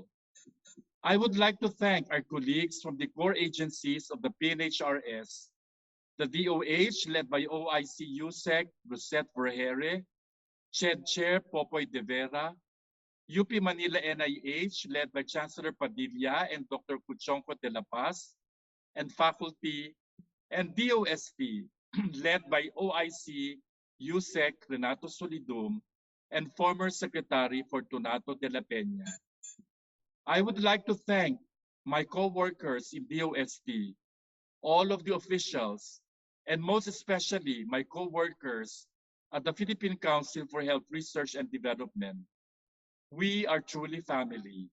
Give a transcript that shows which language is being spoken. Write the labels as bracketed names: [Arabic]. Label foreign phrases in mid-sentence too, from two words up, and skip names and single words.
[English] I would like to thank our colleagues from the core agencies of the PNHRS, the DOH led by OIC USEC Rosette Vergere, CHED Chair Popoy De Vera, UP Manila NIH, led by Chancellor Padilla and Dr. Cuchonco de la Paz, and faculty, and DOST, led by OIC USEC Renato Solidum and former Secretary Fortunato de la Peña. I would like to thank my co-workers in DOST, all of the officials, and most especially my co-workers at the Philippine Council for Health Research and Development. We are truly family.